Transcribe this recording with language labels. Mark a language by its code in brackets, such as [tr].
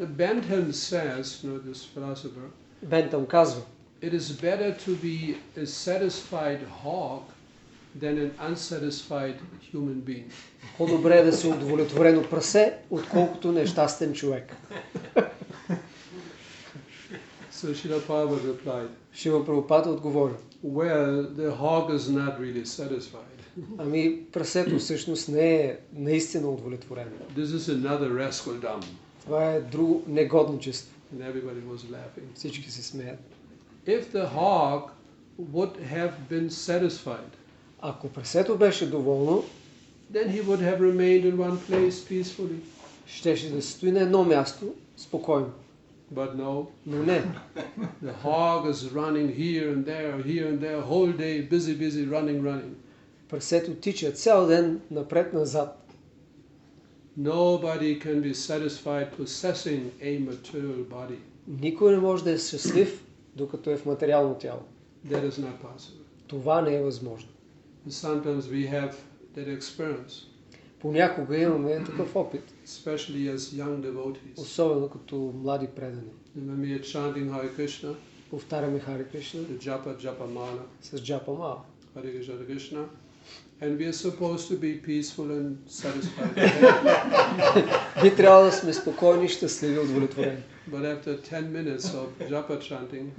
[en] The Bentham says, this philosopher, [bg] Бентъм казва, [en] it is better to be a satisfied hog than an unsatisfied human being. [bg] По-добре е да се удовлетворено прасе, отколкото нещастен човек. [en] So Srila Prabhupada replied, [bg] Шрила Прабхупад отговори, [en] well, the hog is not really satisfied. [bg] Ами прасето всъщност не е наистина удовлетворено. [en] This is another rascal dumb. [bg] Това е друго негодничество. [en] And everybody was laughing. [bg] Всички се смеят. [en] If the hog would have been satisfied, [bg] Ако прасето беше доволно, [en] then he would have remained in one place peacefully. [bg] щеше да стои на едно място спокойно. [en] But no. [bg] Но не. [en] The hog is running here and there, whole day, busy, running. [bg] Прасето тича цял ден напред-назад. [en] Nobody can be satisfied possessing a material body. [bg] Никой не може да е щастлив, докато е в материално тяло. [en] That is not possible. [bg] Това не е възможно. [en] Sometimes we have that experience. [bg] Понякога имаме такъв опит. [en] Especially as young devotees. [bg] Особено като млади предани. [en] When we are chanting Hare Krishna, [bg] повтаряме Харе Кришна [en] the japa mala, [bg] с джапа мала. [en] Hare Krishna, and we are supposed to be peaceful and satisfied. [bg] Би трябвало да сме спокойни, щастливи, удовлетворени. [en] But after 10 minutes of japa chanting,